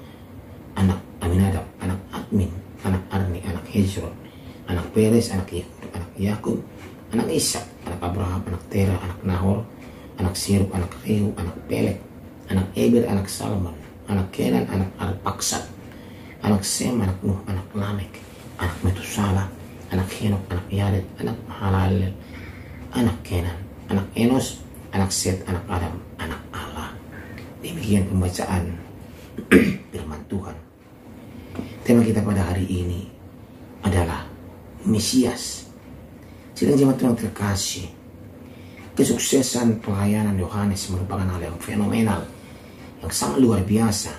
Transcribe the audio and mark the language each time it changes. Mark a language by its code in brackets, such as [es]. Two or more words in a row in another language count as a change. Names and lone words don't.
[id] anak Aminadab, anak Admin, anak Arni, anak Hezron, anak Perez, anak Yehud, anak Yakub, anak Ishak, anak Abraham, anak Tera, anak Nahor, anak Siruk, anak Rehu, anak Pelek, anak Eber, anak Salmon, anak Kenan, anak Arpaksad, anak Sem, anak Nuh, anak Lamek, anak Metusala, anak Henok, anak Yared, anak Mahalalel, anak Kenan, anak Enos, anak Set, anak Adam, anak Allah. Demikian pembacaan firman Tuhan. Tema kita pada hari ini adalah Mesias. Sidang jemaat Tuhan terkasih, kesuksesan pelayanan Yohanes merupakan hal yang fenomenal, yang sangat luar biasa.